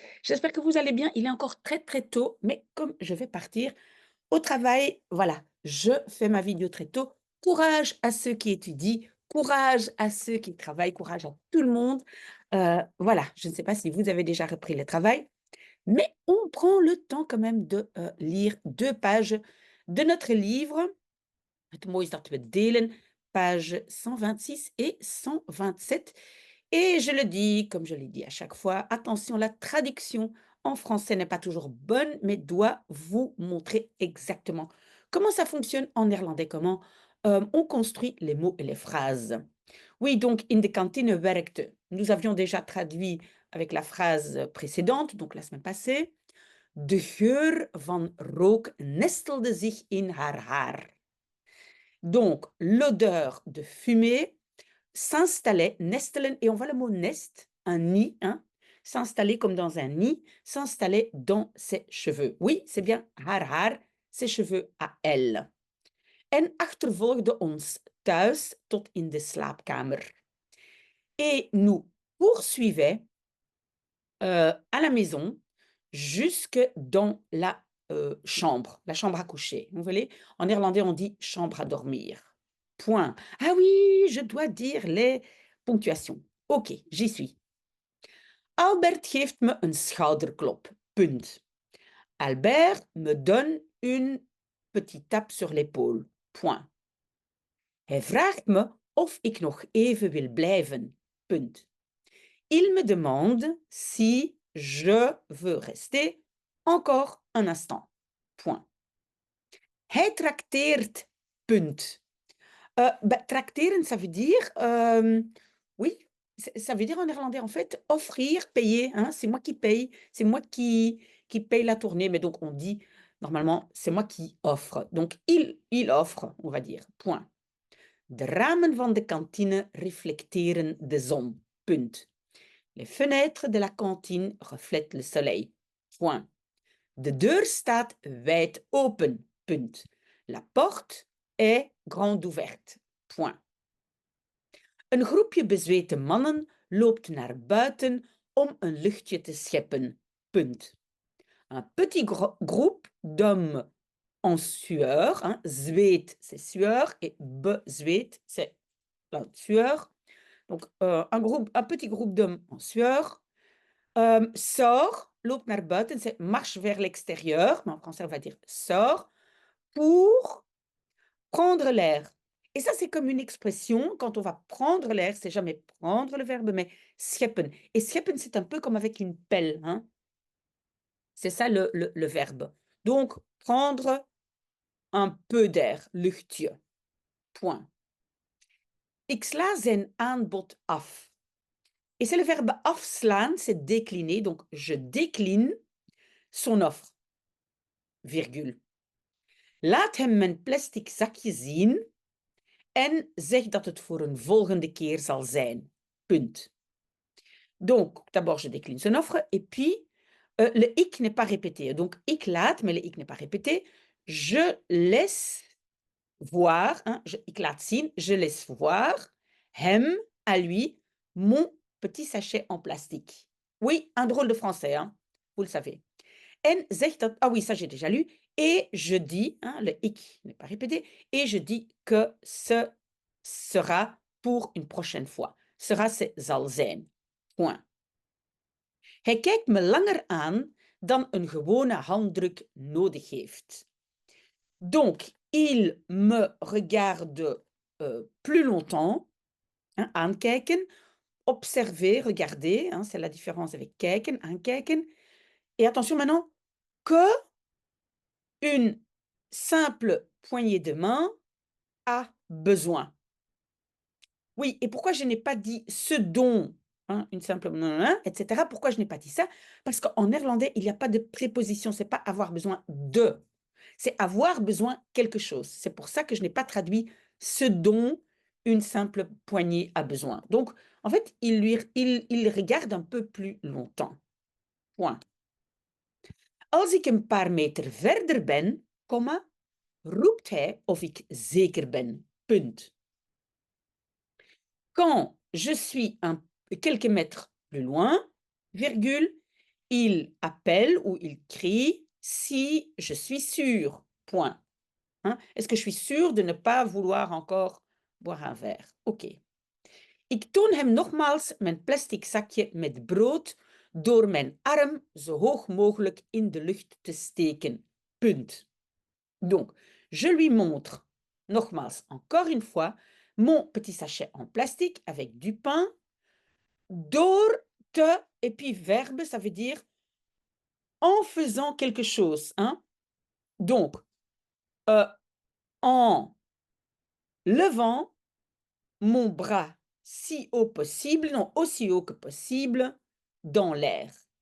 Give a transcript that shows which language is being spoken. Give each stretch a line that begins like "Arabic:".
French: J'espère que vous allez bien. Il est encore très très tôt, mais comme je vais partir au travail, voilà, je fais ma vidéo très tôt. Courage à ceux qui étudient, courage à ceux qui travaillent, courage à tout le monde. Voilà, je ne sais pas si vous avez déjà repris le travail, mais on prend le temps quand même de lire 2 pages de notre livre.
Dutch: Het mooie is dat we delen,
French: page 126 et 127. Et je le dis, comme je l'ai dit à chaque fois, attention, la traduction en français n'est pas toujours bonne, mais doit vous montrer exactement comment ça fonctionne en néerlandais, comment on construit les mots et les phrases. Oui, donc
Dutch: in de kantine werkte.
French: Nous avions déjà traduit avec la phrase précédente, donc la semaine passée.
Dutch: De geur van rook nestelde zich in haar haar.
French: Donc, l'odeur de fumée s'installait, nestelen, et on voit le mot nest, un nid, hein, s'installer comme dans un nid, s'installer dans ses cheveux. Oui, c'est bien haar haar, ses cheveux à elle.
Dutch: En achtervolgde ons thuis tot in de slaapkamer.
French: Et nous poursuivait à la maison jusque dans la chambre à coucher. Vous voyez, en néerlandais, on dit chambre à dormir. Point. Ah oui, je dois dire les ponctuations. Ok, j'y suis.
Dutch: Albert geeft me een schouderklop. Punt.
French: Albert me donne une petite tape sur l'épaule. Point.
Dutch: Hij vraagt me of ik nog even wil blijven. Punt.
French: Il me demande si je veux rester encore un instant. Point.
Dutch: Hij trakteert. Punt.
French: Tracteren, ça veut dire, oui, ça veut dire en néerlandais, en fait, offrir, payer, hein, c'est moi qui paye, c'est moi qui paye la tournée, mais donc on dit, normalement, c'est moi qui offre. Donc, il offre, on va dire, point.
Dutch: De ramen van de kantine reflecteren de zon. Punt.
French: Les fenêtres de la cantine reflètent le soleil. Point.
Dutch: De deur staat wijd open. Punt.
French: La porte est grande ouverte. Point.
Dutch: Een groepje bezwete mannen loopt naar buiten om een luchtje te scheppen. Punt.
French: Un petit groupe d'hommes en sueur, hein, zweet c'est sueur et bezweet c'est la sueur. Donc un petit groupe d'hommes en sueur sort,
Dutch: loopt naar buiten,
French: c'est marche vers l'extérieur, mais en français on va dire sort, pour prendre l'air. Et ça, c'est comme une expression, quand on va prendre l'air, c'est jamais prendre le verbe, mais scheppen. Et scheppen, c'est un peu comme avec une pelle, hein. C'est ça le verbe. Donc, prendre un peu d'air, luchtje. Point.
Dutch: Ik sla zijn aanbod af.
French: Et c'est le verbe afslaan, c'est décliner. Donc, je décline son offre. Virgule.
Dutch: Laat hem mijn plastic zakje zien en zeg dat het voor een volgende keer zal zijn. Punt.
French: Donc, d'abord, je décline son offre et puis le ik n'est pas répété. Donc, ik laat, mais le ik n'est pas répété. Je laisse voir, hein,
Dutch: ik laat zien,
French: je laisse voir, hem, à lui, mon petit sachet en plastique. Oui, un drôle de français, hein, vous le savez.
Dutch: En zegt dat,
French: ah oui, ça j'ai déjà lu, et je dis, hein, le ik n'est pas répété, et je dis que ce sera pour une prochaine fois. Sera, c'est
Dutch: zal zijn.
French: Point.
Dutch: Hij kijkt me langer aan dan een gewone handdruk nodig heeft.
French: Donc, il me regarde plus longtemps, hein, aankijken, observer, regarder, hein, c'est la différence avec kijken, aankijken. Et attention maintenant, que une simple poignée de main a besoin. Oui, et pourquoi je n'ai pas dit ce dont, hein, une simple etc. Pourquoi je n'ai pas dit ça? Parce qu'en néerlandais, il n'y a pas de préposition, c'est pas avoir besoin de, c'est avoir besoin quelque chose. C'est pour ça que je n'ai pas traduit ce dont une simple poignée a besoin. Donc, en fait, il regarde un peu plus longtemps. Point.
Dutch: Als ik een paar meter verder ben, comma, roept hij of ik zeker ben. Punt.
French: Quand je suis quelques mètres plus loin, virgule, il appelle ou il crie si je suis sûr, point. Hein? Est-ce que je suis sûre de ne pas vouloir encore boire un verre? OK.
Dutch: Ik toon hem nogmaals mijn plastic zakje met brood door mijn arm zo hoog mogelijk in de lucht te steken. Punt.
French: Donc, je lui montre, nogmaals, encore une fois, mon petit sachet en plastique avec du pain,
Dutch: door te,
French: et puis verbe, ça veut dire en faisant quelque chose. Hein? Donc, en levant mon bras si haut possible, non, aussi haut que possible, dans l'air.